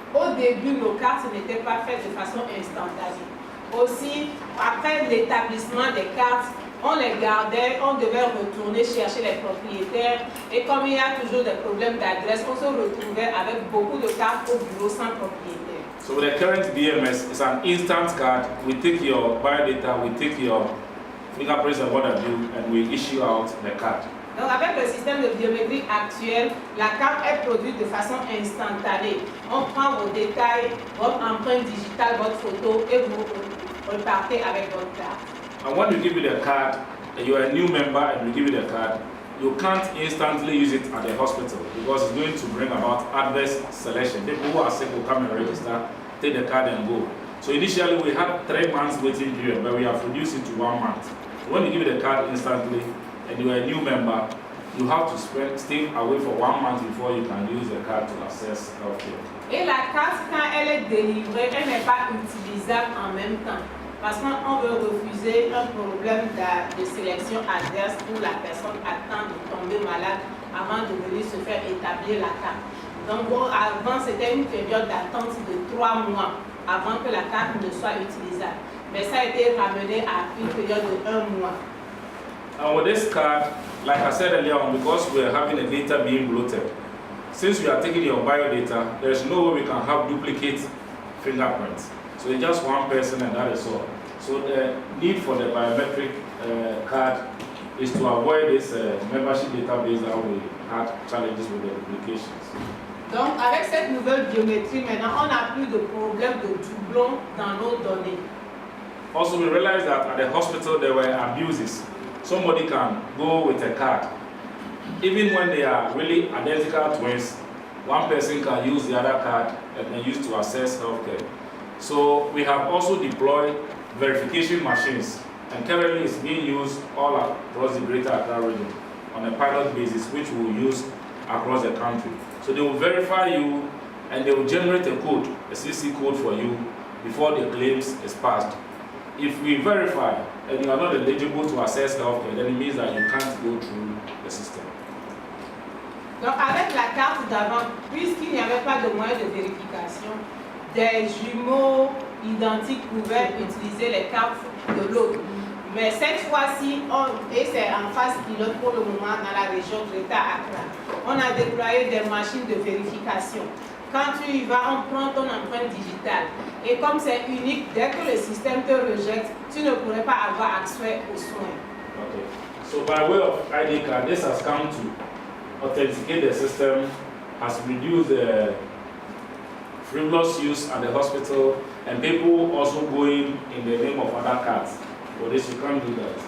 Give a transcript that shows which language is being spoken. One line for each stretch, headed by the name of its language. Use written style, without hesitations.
French: Au début, nos cartes n'étaient pas faites de façon instantanée. Aussi, après l'établissement des cartes, on les gardait, on devait retourner chercher les propriétaires. Et comme il y a toujours des problèmes d'adresse, on se retrouvait avec beaucoup de cartes au bureau sans propriétaire.
English: So the current BMS is an instant card. We take your biodata, we take your fingerprints and what have you, and we issue out the card.
French: Donc avec le système de biométrie actuel, la carte est produite de façon instantanée. On prend vos détails, votre empreinte digitale, votre photo et vous repartez avec votre carte.
English: And when we give you the card, and you are a new member and we give you the card, you can't instantly use it at the hospital because it's going to bring about adverse selection. People who are sick will come and register, take the card and go. So initially we had 3 months waiting period, but we have reduced it to 1 month. So when you give you the card instantly and you are a new member, you have to stay away for 1 month before you can use the card to access healthcare.
French: Et la carte, quand elle est délivrée, elle n'est pas utilisable en même temps. Parce qu'on veut refuser un problème de sélection adverse où la personne attend de tomber malade avant de venir se faire établir la carte. Donc avant, c'était une période d'attente de 3 mois avant que la carte ne soit utilisable. Mais ça a été ramené à une période de 1 mois.
English: And with this card, like I said earlier on, because we are having the data being bloated, since we are taking your biodata, there is no way we can have duplicate fingerprints. So it's just one person and that is all. So the need for the biometric card is to avoid this membership database that we had challenges with the duplications.
French: Donc avec cette nouvelle biométrie, maintenant on n'a plus de problème de doublons dans nos données.
English: Also, we realized that at the hospital there were abuses. Somebody can go with a card. Even when they are really identical twins, one person can use the other card and then use to access healthcare. So we have also deployed verification machines, and currently it's being used all across the Greater Accra region on a pilot basis, which we will use across the country. So they will verify you and they will generate a code, a CC code for you before the claims is passed. If we verify and you are not eligible to access healthcare, then it means that you can't go through the system.
French: Donc avec la carte d'avant, puisqu'il n'y avait pas de moyen de vérification, des jumeaux identiques pouvaient utiliser les cartes de l'autre. Mais cette fois-ci, et c'est en phase pilote pour le moment dans la région Greater Accra, on a déployé des machines de vérification. Quand tu y vas, on prend ton empreinte digitale. Et comme c'est unique, dès que le système te rejette, tu ne pourrais pas avoir accès aux soins.
English: Okay. So by way of ID card, this has come to authenticate the system, has reduced the frivolous use at the hospital, and people also going in the name of other cards. For this, you can't do that.